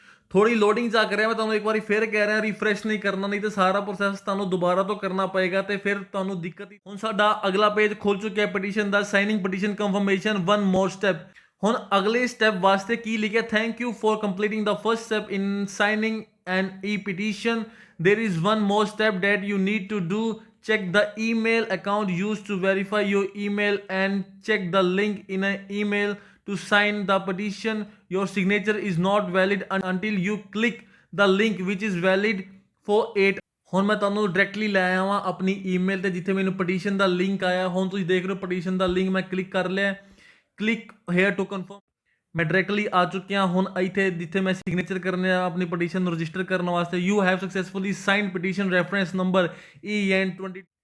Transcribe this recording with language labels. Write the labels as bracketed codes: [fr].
[pa] ਥੋੜੀ ਲੋਡਿੰਗ ਚੱਕ ਰਿਹਾ, ਮੈਂ ਤੁਹਾਨੂੰ ਇੱਕ ਵਾਰੀ ਫਿਰ ਕਹਿ ਰਿਹਾ ਰਿਫਰੈਸ਼ ਨਹੀਂ ਕਰਨਾ, ਨਹੀਂ ਤੇ ਸਾਰਾ ਪ੍ਰੋਸੈਸ ਤੁਹਾਨੂੰ ਦੁਬਾਰਾ ਤੋਂ ਕਰਨਾ ਪਏਗਾ ਤੇ ਫਿਰ ਤੁਹਾਨੂੰ ਦਿੱਕਤ ਹੀ। ਹੁਣ ਸਾਡਾ ਅਗਲਾ ਪੇਜ ਖੁੱਲ ਚੁੱਕਿਆ ਪਟੀਸ਼ਨ ਦਾ, ਸਾਈਨਿੰਗ ਪਟੀਸ਼ਨ ਕਨਫਰਮੇਸ਼ਨ 1 ਮੋਰ ਸਟੈਪ। ਹੁਣ ਅਗਲੇ ਸਟੈਪ ਵਾਸਤੇ ਕੀ ਲਿਖਿਆ, [en] Thank you for completing the first step in signing an e petition. There is one more step that you need to do. Check the email account used to verify your email and check the link in an email to sign the petition. Your signature is not valid until you click the link which is valid for 8। [pa] ਹੁਣ ਮੈਂ ਤੁਹਾਨੂੰ directly ਲੈ ਆਇਆ ਵਾਂ ਆਪਣੀ email ਤੇ ਜਿੱਥੇ ਮੈਨੂੰ ਪਟੀਸ਼ਨ ਦਾ ਲਿੰਕ ਆਇਆ। ਹੁਣ ਤੁਸੀਂ ਦੇਖ ਰਹੇ ਹੋ ਪਟੀਸ਼ਨ ਦਾ ਲਿੰਕ ਮੈਂ ਕਲਿੱਕ ਕਰ ਲਿਆ। [en] Click here to confirm. [pa] ਮੈਂ ਡਾਇਰੈਕਟਲੀ ਆ ਚੁੱਕਿਆ ਹੁਣ ਇੱਥੇ ਜਿੱਥੇ ਮੈਂ ਸਿਗਨੇਚਰ ਕਰਨੇ ਆ ਆਪਣੀ ਪਟੀਸ਼ਨ ਨੂੰ ਰਜਿਸਟਰ ਕਰਨ ਵਾਸਤੇ। [en] You have successfully signed petition reference number EN20।